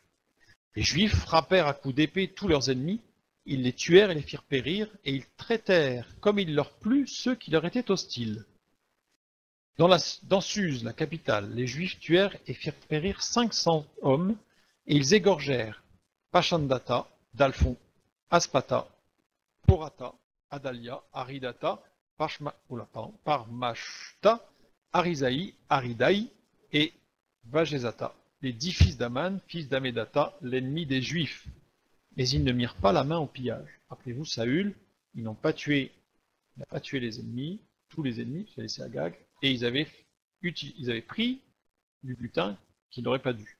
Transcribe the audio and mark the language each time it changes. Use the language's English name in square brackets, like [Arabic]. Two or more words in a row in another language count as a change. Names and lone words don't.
[French] Les Juifs frappèrent à coups d'épée tous leurs ennemis, ils les tuèrent et les firent périr, et ils traitèrent comme il leur plut ceux qui leur étaient hostiles. Dans Suse, la capitale, les Juifs tuèrent et firent périr 500 hommes, et ils égorgèrent Pachandata, Dalphon, Aspata, Porata, Adalia, Aridata, Parmashta, Arisaï, Aridaï et Vajezata, les 10 fils d'Aman, fils d'Amédata, l'ennemi des Juifs. Mais ils ne mirent pas la main au pillage. Rappelez-vous, Saül, il n'a pas tué les ennemis, tous les ennemis, il a laissé Agag, et ils avaient pris du butin qu'ils n'auraient pas dû.